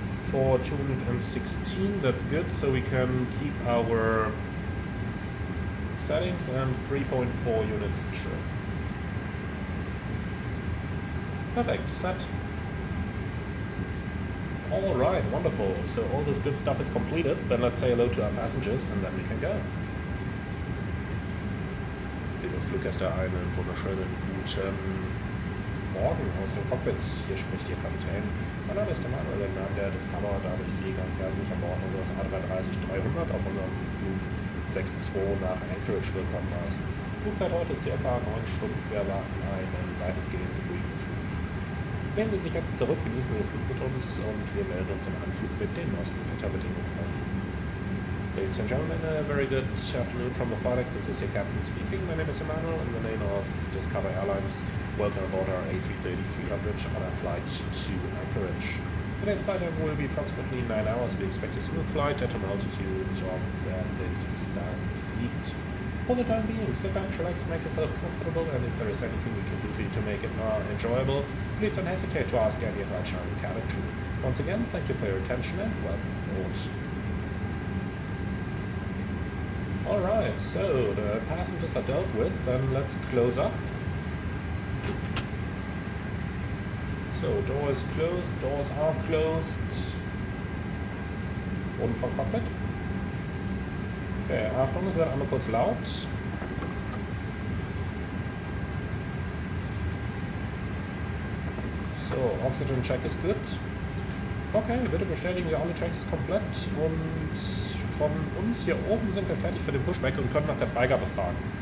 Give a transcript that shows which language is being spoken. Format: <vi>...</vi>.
<en>for 216, that's good, so we can keep our settings and 3.4 units trim. Perfect, set. Alright, wonderful. So all this good stuff is completed. Then let's say hello to our passengers and then we can go.</en> <de>Liebe Fluggäste, einen wunderschönen guten Morgen aus dem Cockpit. Hier spricht Ihr Kapitän. Mein Name ist Manuel, im Namen der Discover darf ich Sie ganz herzlich an Bord unseres A330-300 auf unserem Flug 62 nach Anchorage willkommen heißen. Flugzeit heute ca. 9 Stunden. Wir erwarten einen weitestgehend ruhigen Flug. Lehnen Sie sich jetzt zurück, genießen Ihr Flug mit uns und wir melden uns im Anflug mit den neuesten Wetterbedingungen an.</de> <en>Ladies and gentlemen, a very good afternoon from the flight deck. This is your captain speaking. My name is Emmanuel in the name of Discover Airlines. Welcome aboard our A330-300 on our flight to Anchorage. Today's flight time will be approximately 9 hours. We expect a smooth flight at an altitude of 36,000 feet. For the time being, sit back, relax, make yourself comfortable, and if there is anything we can do for you to make it more enjoyable, please don't hesitate to ask any of our charming cabin crew. Once again, thank you for your attention and welcome aboard. Alright, so the passengers are dealt with, then let's close up. So, door is closed, doors are closed.</en> <de>Boden vom Cockpit. Okay, Achtung, es wird einmal kurz laut. So, Oxygen Check ist gut. Okay, bitte bestätigen wir alle Checks komplett und von uns hier oben sind wir fertig für den Pushback und können nach der Freigabe fragen.</de>